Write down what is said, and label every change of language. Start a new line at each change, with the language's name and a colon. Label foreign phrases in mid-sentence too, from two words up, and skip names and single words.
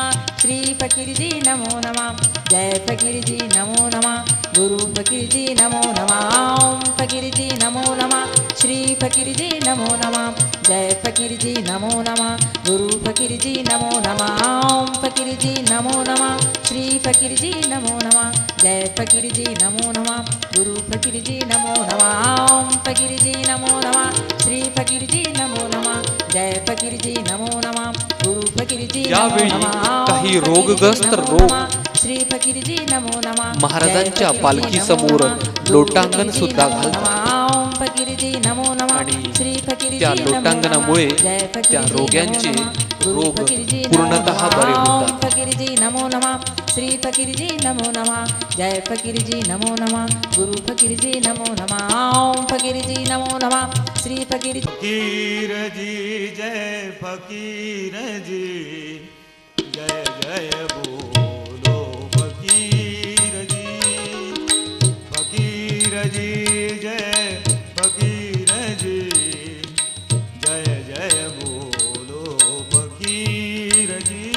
Hindi: श्री फकीर जी नमो नमः, जय फकीर जी नमो नमः, गुरु फकीर जी नमो नमः, ओम फकीर जी नमो नमः, श्री फकीर जी नमो नमः, जय फकीर जी नमो नमः, गुरु फकीर जी नमो नमः, ओम फकीर जी नमो नमः, श्री फकीर जी नमो नमः, जय फकीर जी नमो नमः, गुरु फकीर जी नमो नमः, ओम फकीर जी नमो नमः, श्री फकीर जी नमो नमः, जय फकीर जी नमो नमः, गुरु फकीर जी नमो
Marathi: यावेळी
Hindi: नमः,
Marathi: काही
Hindi: ओम फकीर जी
Marathi: रोगग्रस्त
Hindi: नमो
Marathi: रोग
Hindi: नमः, श्री फकीर जी नमो नमः,
Marathi: महाराजांच्या
Hindi: जय फकीर जी
Marathi: पालखीसमोर
Hindi: नमो नमः, गुरु
Marathi: लोटांगण
Hindi: फकीर जी
Marathi: सुद्धा
Hindi: नमो
Marathi: घालतात.
Hindi: नमः, ओम फकीर जी नमो नमः,
Marathi: आणि
Hindi: श्री फकीर
Marathi: त्या
Hindi: जी नमो नमः,
Marathi: लोटांगणामुळे
Hindi: जय फकीर
Marathi: त्या
Hindi: जी नमो
Marathi: रोग्यांचे
Hindi: नमः, गुरु
Marathi: रोग
Hindi: फकीर जी नमो
Marathi: पूर्णतः
Hindi: नमः,
Marathi: बरे
Hindi: ओम
Marathi: होतात.
Hindi: फकीर जी नमो नमः, श्री फकीर जी नमो नमः, जय फकीर जी नमो नमः, गुरु फकीर जी नमो नमः, ओम फकीर जी नमो नमः, श्री फकीर फकीर जी जय फकीर जी, जय जय बोलो फकीर जी, फकीर जी जय फकीर जी, जय जय बोलो फकीर जी।